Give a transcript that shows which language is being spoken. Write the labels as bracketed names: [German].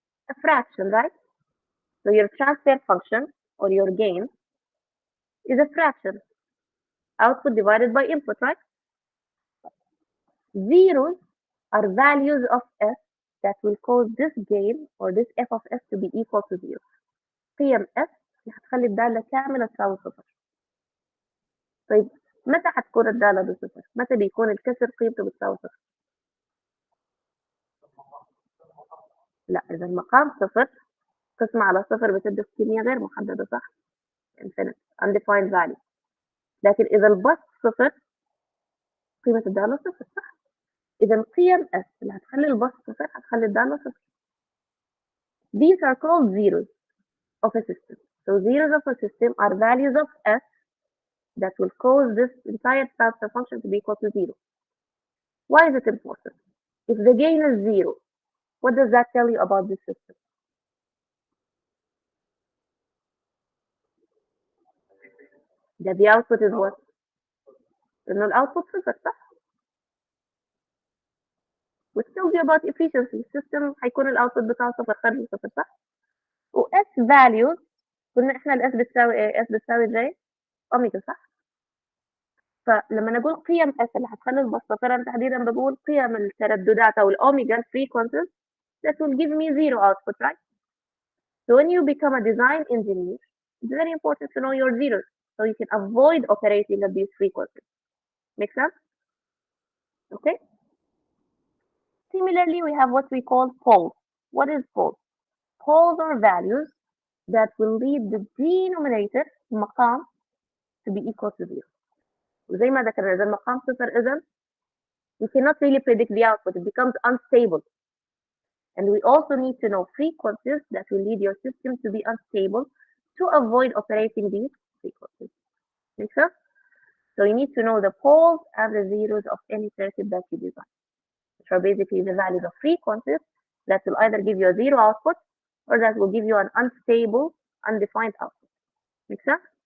[English] A fraction, right? So your transfer function or your gain is a fraction. Output divided by input, right? Zeros are values of s that will cause this gain or this f of s to be equal to 0. [Arabic] قيم s اللي هتخلي الدالة كاملة تساوي صفر. طيب متى هتكون الدالة بصفر؟ متى بيكون الكسر قيمته بتساوي صفر؟ لا، إذا المقام صفر قسمة على صفر بتدي كمية غير محددة، صح؟ [English] infinite undefined value. [Arabic] لكن إذا البسط صفر قيمة الدالة صفر، صح؟ إذا قيم s اللي هتخلي البسط صفر هتخلي الدالة صفر. [English] These are called zeros of a system. So zeros of a system are values of s that will cause this entire transfer function to be equal to 0. Why is it important? If the gain is 0, what does that tell you about this system? That the output is what? [Arabic] إنه الأوتبوت صفر، صح؟ [English] which tells you about efficiency. [Arabic] السيستم هيكون الأوتبوت بتاعه صفر، خارج صفر، صح؟ و S values قلنا إحنا ال S بتساوي إيه؟ S بتساوي J أوميجا، صح؟ فلما نقول قيم S اللي هتخلي البسط صفر، أنا تحديدا بقول قيم الترددات أو الأوميجا [English] frequencies that will give me zero output, right? So when you become a design engineer, it's very important to know your zeros so you can avoid operating at these frequencies. Make sense? Okay? Similarly, we have what we call poles. What is poles? Poles are values that will lead the denominator مقام to be equal to 0. [Arabic] وزي ما ذكرنا إذا المقام صفر إذا [English] we cannot really predict the output. It becomes unstable. And we also need to know frequencies that will lead your system to be unstable to avoid operating these frequencies. Make sense? So you need to know the poles and the zeros of any circuit that you design, which are basically the values of frequencies that will either give you a zero output or that will give you an unstable, undefined output. Make sense?